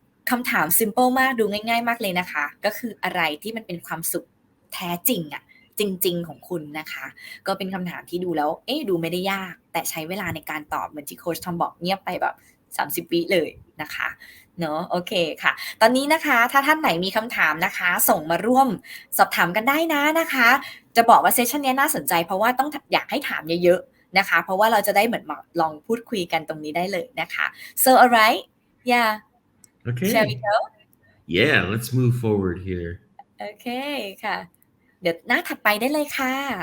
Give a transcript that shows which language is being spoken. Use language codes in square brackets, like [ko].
[th] คำถาม simple มากดูง่ายๆมากเลยนะคะก็คืออะไรที่มันเป็นความสุขแท้จริงอะจริงๆของคุณนะคะก็เป็นคำถามที่ดูแล้วดูไม่ได้ยากแต่ใช้เวลาในการตอบเหมือนที่โค้ชทอมบอกเงียบไปแบบ30วิเลยนะคะเนาะโอเคค่ะตอนนี้นะคะถ้าท่านไหนมีคำถามนะคะส่งมาร่วมสอบถามกันได้นะคะจะบอกว่าเซสชันนี้น่าสนใจเพราะว่าต้องอยากให้ถามเยอะๆนะคะเพราะว่าเราจะได้เหมือนลองพูดคุยกันตรงนี้ได้เลยนะคะ [en] so alright yeah Okay. shall we go Yeah, let's move forward here. [th] โอเคค่ะเดี๋ยวหน้าถัดไปได้เลยค่ะ